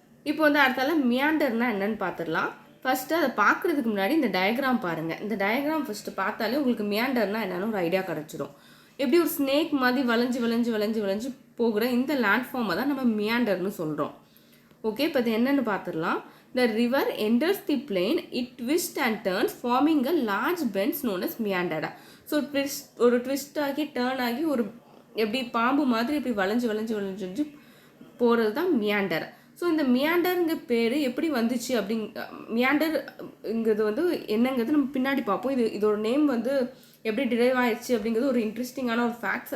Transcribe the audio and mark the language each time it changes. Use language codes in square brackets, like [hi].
[ta] இப்போ வந்து அடுத்தால மியாண்டர்னா என்னன்னு பார்த்துடலாம். ஃபஸ்ட்டு அதை பார்க்குறதுக்கு முன்னாடி இந்த டயக்ராம் பாருங்கள். இந்த டயக்ராம் ஃபஸ்ட்டு பார்த்தாலே உங்களுக்கு மியாண்டர்னா என்னென்னு ஒரு ஐடியா கிடச்சிடும். எப்படி ஒரு ஸ்னேக் மாதிரி வளைஞ்சு போகிற இந்த லேண்ட்ஃபார்மை தான் நம்ம மியாண்டர்னு சொல்கிறோம். ஓகே, இப்போ இது என்னென்னு பார்த்துடலாம். [en] The river enters the plain, it twists and turns, forming a large bends known as meander. [ta] So ஒரு ட்விஸ்ட் ஆகி டேர்ன் ஆகி ஒரு எப்படி பாம்பு மாதிரி இப்படி வளைஞ்சு போகிறது தான் மியாண்டர். ஸோ இந்த மியாண்டருங்க பேர் எப்படி வந்துச்சு மியாண்டருங்கிறது வந்து என்னங்கிறது நம்ம பின்னாடி பார்ப்போம். இதோட நேம் வந்து எப்படி டிரைவ் ஆயிடுச்சு அப்படிங்கிறது ஒரு இன்ட்ரெஸ்டிங்கான ஒரு ஃபேக்ட்ஸ்.